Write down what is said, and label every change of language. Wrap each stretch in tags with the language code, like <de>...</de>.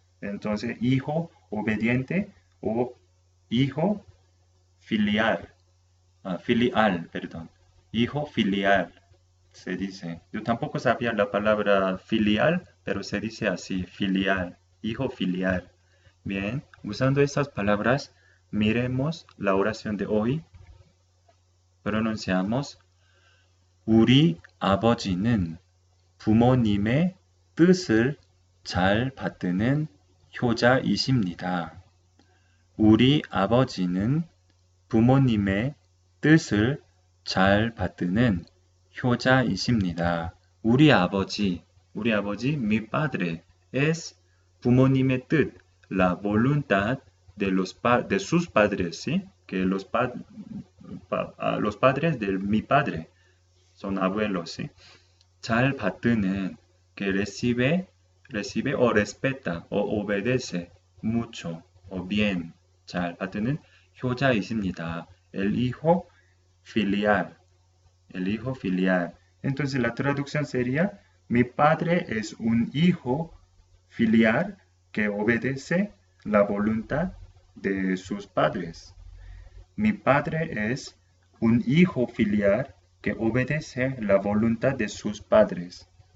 <es>Entonces, hijo obediente o hijo filial, filial, perdón. Hijo filial, se dice. Yo tampoco sabía la palabra filial, pero se dice así, filial, hijo filial. Bien, usando estas palabras, miremos la oración de hoy. Pronunciamos</es> <ko>우리 아버지는 부모님의 뜻을 잘 받드는 효자이십니다. 우리 아버지는 부모님의 뜻을 잘 받드는 효자이십니다. 우리 아버지,</ko> <es>mi padre, es</es> <ko>부모님의 뜻,</ko> <es>la voluntad de sus padres, ¿sí? Que los padres de mi padre son abuelos, ¿sí?</es> <ko>잘 받드는,</ko> <es>que recibe o respeta o obedece mucho o bien.</es> <ko>잘 받드는 효자이십니다.</ko> <es>El hijo filial. El hijo filial. Entonces la traducción sería, mi padre es un hijo filial que obedece la voluntad de sus padres. Mi padre es un hijo filial que obedece la voluntad de sus padres.</es>